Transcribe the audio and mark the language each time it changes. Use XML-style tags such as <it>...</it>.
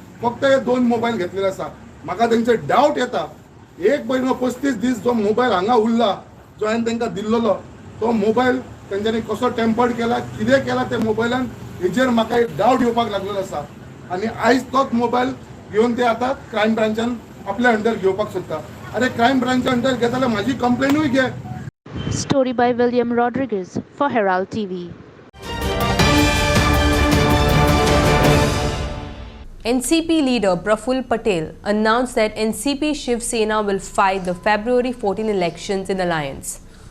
<gom>फक्त हे 2 मोबायल घेतलेले आसा. म्हाका तेंचे डावट येता. 1 म्हयनो 35 दीस जो मोबायल हांगा उरला जो हांवें तांकां दिल्लो तो मोबायल तेंच्यांनी कसो टेम्पर्ड केला कितें केला ते मोबायलान हेजेर म्हाका एक डावट येवपाक लागलेलो आसा. आनी आयज तोच मोबायल घेवन ते आतां क्रायम ब्रांचान आपल्या अंडर घेवपाक सोदता. अरे क्रायम ब्रांचा अंडर घेता जाल्यार म्हाजी कंप्लेनूय घे.</gom> <en>Story by William Rodriguez for Herald TV. NCP leader Praful Patel announced that NCP Shiv Sena will fight the February 14 elections in alliance.</en>